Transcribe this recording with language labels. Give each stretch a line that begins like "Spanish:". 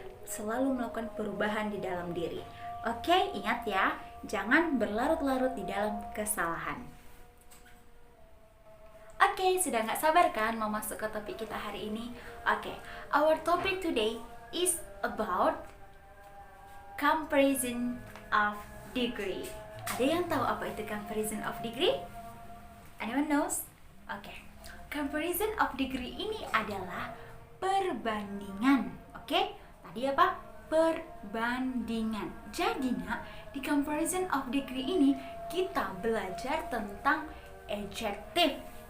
Indonesian: Selalu melakukan perubahan di dalam diri. Oke, ingat ya, jangan berlarut-larut di dalam kesalahan. Oke, sudah gak sabar kan mau masuk ke topik kita hari ini?
English: Oke, our topic today is about comparison of degree.
Indonesian: Ada yang tahu apa itu comparison of degree?
English: Anyone knows?
Indonesian: Oke, comparison of degree ini adalah perbandingan. Oke, tadi apa? Perbandingan. Jadi nak, di comparison of degree ini kita belajar tentang adjective.